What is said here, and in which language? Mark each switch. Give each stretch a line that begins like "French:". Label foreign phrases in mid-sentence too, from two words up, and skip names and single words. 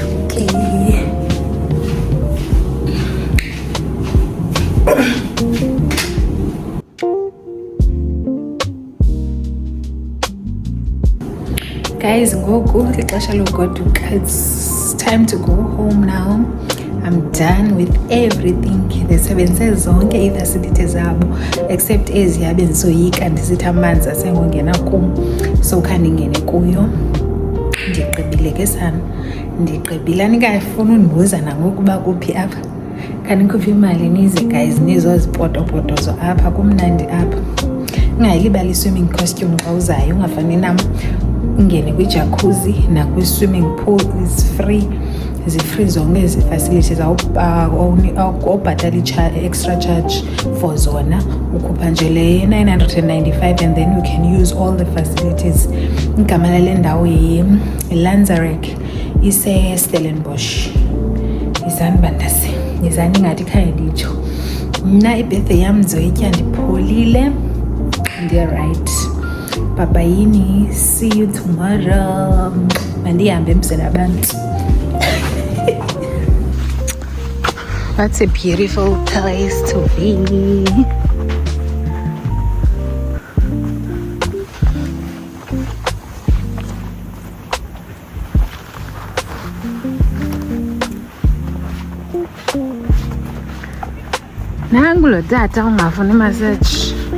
English: Okay. Guys,
Xhosa: ngoku lixesha logoduka.
English: It's time to go home now. I'm done with everything.
Xhosa: Ndisebenzise zonke ii-facilities zabo except ezi abendisoyika ndisithi amanzi asengongena kum, so khandingene kuyo. Ndigqibile ke sana, ndigqibile. Anikafuni undibuza nangokuba kuphi apha, khandikhuphe imali nize guys nizozipotopotozo apha, kumnandi apha. Ungayilibali
English: swimming costume
Xhosa: xa uzayo, ungafani nam ungene kwijacuzzi nakwi-
English: swimming pool is free.
Xhosa: Zi-free zonke ezi facilities, awubhatali
English: extra charge for
Xhosa: zona. Ukhupha nje le 995
English: and then you can use all the facilities.
Xhosa: Igama lale ndawo Lanzarec ise-Stellenbosch. Yizani bantase, yizani ngathi khaya nditsho. Mna ibirthday yam ndizoyitya ndipholile. Ndiya-right. Babayini,
English: see you tomorrow.
Xhosa: Mandihambe emzini abantu.
English: That's a beautiful place to be.
Xhosa: Nangu lo tata ungafuni massage.